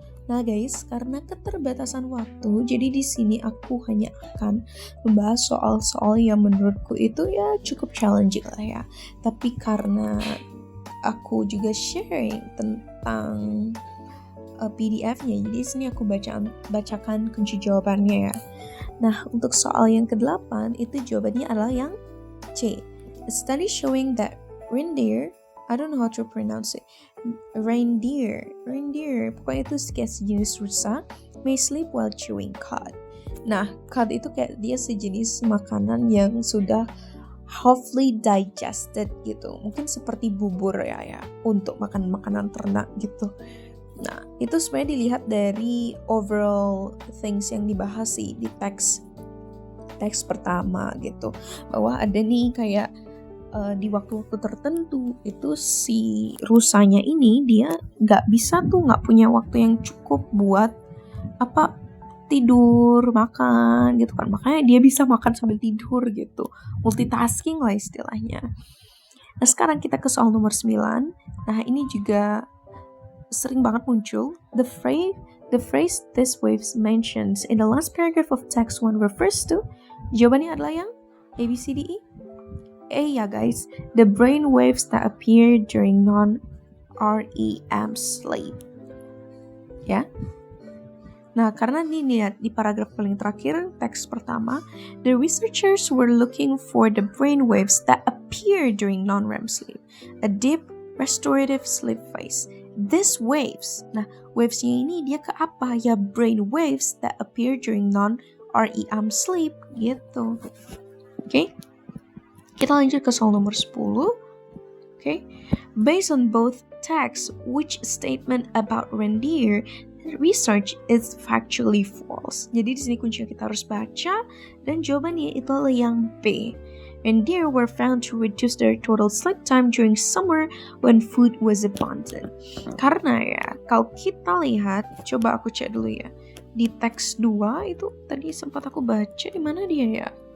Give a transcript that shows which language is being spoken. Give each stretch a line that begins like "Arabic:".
Indonesian: Nah guys, karena keterbatasan waktu, jadi di sini aku hanya akan membahas soal-soal yang menurutku itu ya cukup challenging lah ya. Tapi karena aku juga sharing tentang PDF-nya, jadi di sini aku bacakan kunci jawabannya ya. Nah, untuk soal yang ke-8 itu jawabannya adalah yang C.
English: A study showing that reindeer, I don't know how to pronounce it.
Indonesian: Reindeer, pokoknya itu kayak sejenis rusa,
English: may sleep while chewing cud.
Indonesian: Nah, cud itu kayak dia sejenis makanan yang sudah
English: halfly digested
Indonesian: gitu. Mungkin seperti bubur ya untuk makan makanan ternak gitu. Nah, itu sebenarnya dilihat dari overall things yang dibahas sih di teks pertama gitu. Bahwa ada nih kayak di waktu-waktu tertentu itu si rusanya ini dia nggak punya waktu yang cukup buat tidur, makan gitu kan. Makanya dia bisa makan sambil tidur gitu. Multitasking lah istilahnya. Nah, sekarang kita ke soal nomor 9. Nah, ini juga sering banget muncul.
English: The phrase "this waves" mentions in the last paragraph of text 1 refers to.
Indonesian: Jawabannya adalah yang A, B, C, D, E.
English: A ya guys, the brain waves that appear during non-REM sleep.
Indonesian: Ya. Nah, karena ini lihat di paragraf paling terakhir teks pertama,
English: the researchers were looking for the brain waves that appear during non-REM sleep, a deep restorative sleep phase. These waves,
Indonesian: nah wavesnya ini dia ke apa?
English: Ya brain waves that appear during non-REM sleep gitu. Oke?
Indonesian: Kita lanjut ke soal nomor 10. Okay.
English: Based on both texts, which statement about reindeer research is factually false?
Indonesian: Jadi di sini kunci yang kita harus baca dan jawabannya itu adalah yang B.
English: Reindeer were found to reduce their total sleep time during summer when food was abundant.
Indonesian: Karena ya, kalau kita lihat, coba aku cek dulu ya. Di teks 2 itu tadi sempat aku baca, di mana dia ya?